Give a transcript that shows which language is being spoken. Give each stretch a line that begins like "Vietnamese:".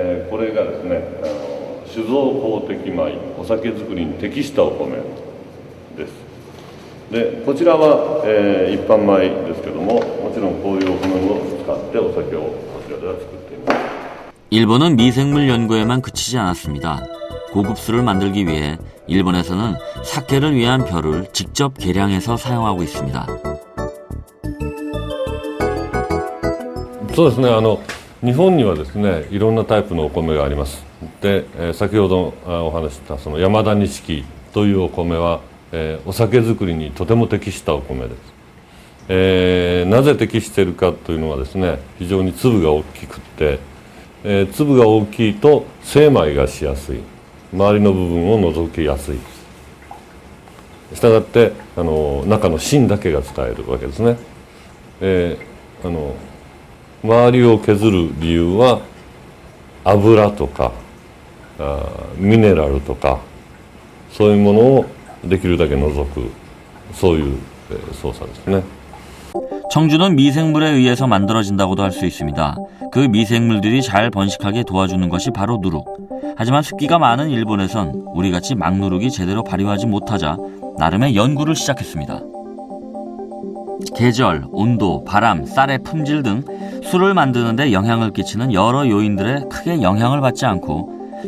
Japanese: これがですね酒造公的米、お酒作りに適したお米です。でこちらは、一般米ですけども、もちろんこういうお米を使ってお酒をこちらでは作っています。
Korean: 일본은 미생물 연구에만 그치지 않았습니다. 고급 술을 만들기 위해 일본에서는 사케를 위한 벼를 직접 개량해서 사용하고 있습니다.
Japanese: そうですね。日本にはですねいろんなタイプのお米があります。で、先ほどお話ししたその山田錦というお米は、お酒造りにとても適したお米です。なぜ適しているかというのはですね非常に粒が大きくって、粒が大きいと精米がしやすい、周りの部分を除きやすい。したがって中の芯だけが使えるわけですね。周りを削る理由は油とかミネラルとかそういうものをできるだけ除くそういう操作ですね。
Korean: 청주는 미생물에 의해서 만들어진다고도 할 수 있습니다. 그 미생물들이 잘 번식하게 도와주는 것이 바로 누룩. 하지만 습기가 많은 일본에선 우리같이 막누룩이 제대로 발효하지 못하자 나름의 연구를 시작했습니다. 계절, 온도, 바람, 쌀의 품질 등 술을 만드는 데 영향을 끼치는 여러 요인들에 크게 영향을 받지 않고